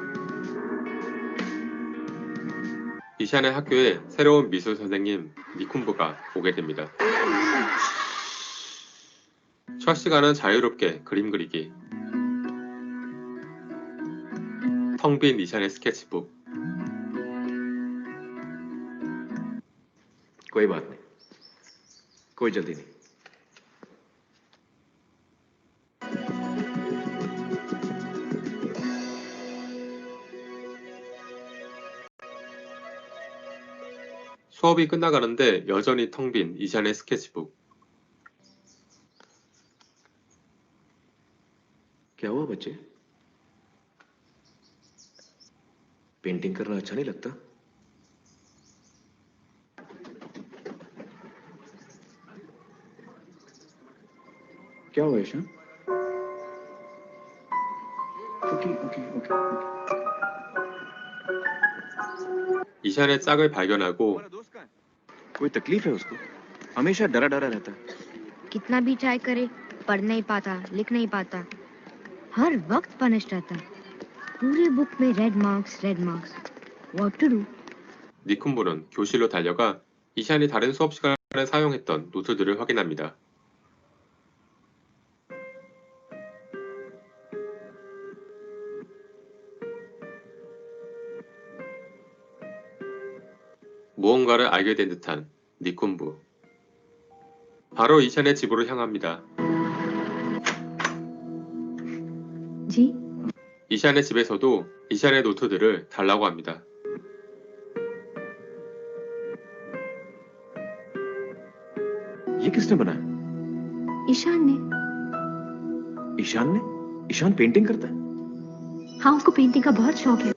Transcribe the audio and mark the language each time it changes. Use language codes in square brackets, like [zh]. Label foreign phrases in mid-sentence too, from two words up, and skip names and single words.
[ko] 이샨의 학교에 새로운 미술 선생님 니쿤부가 오게 됩니다. 첫 시간은 자유롭게 그림 그리기. 텅 빈 이샨의 스케치북. [hi] कोई बात नहीं, कोई जल्दी नहीं। [ko] 수업이 끝나가는데 여전히 텅 빈 이샨의 스케치북. [hi] क्या हुआ बच्चे? पेंटिंग करना अच्छा नहीं लगता? क्या हुआ ईशान? ओके। [ko] 이샨의 짝을 발견하고 [hi] कोई तकलीफ है उसको? हमेशा डरा डरा रहता है। कितना भी ट्राई करे पढ़ नहीं पाता, लिख नहीं पाता, हर वक्त पनिश रहता। पूरी बुक में [en] red marks. What to do? [ko] 니쿤부는 교실로 달려가 이샨이 다른 수업 시간에 사용했던 노트들을 확인합니다. 무언가를 알게 된 듯한 니쿤부. 바로 이샨의 집으로 향합니다. [hi] जी [ko] 이샨의 집에서도 이샨의 노트들을 달라고 합니다. [hi] ये किसने बनाया? ईशान ने। ईशान ने? ईशान पेंटिंग करता है? हाँ, उसको पेंटिंग का बहुत शौक है।